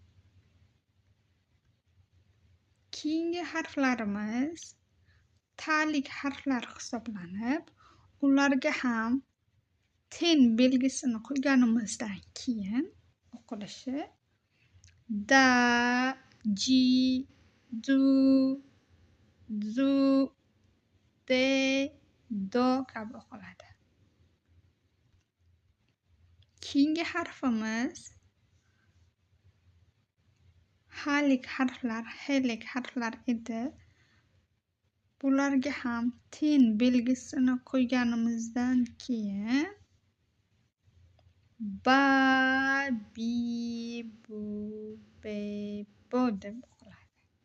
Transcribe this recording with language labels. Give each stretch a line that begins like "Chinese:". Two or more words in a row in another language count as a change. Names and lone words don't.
Uzbek: Keyingi harflarimiz talik harflar hisoblanib, ularga ham ten belgisini qo'yganimizdan keyin o'qilishi da,
Japanese: ji, du, zu, de, do
Uzbek: kabi o'qiladi. Keyingi harfimiz halik harflar edi. Bularga ham ten belgisini qo'yganimizdan keyin
Japanese: ba, bi, bu, be, bo
Uzbek: deb o'qiladi.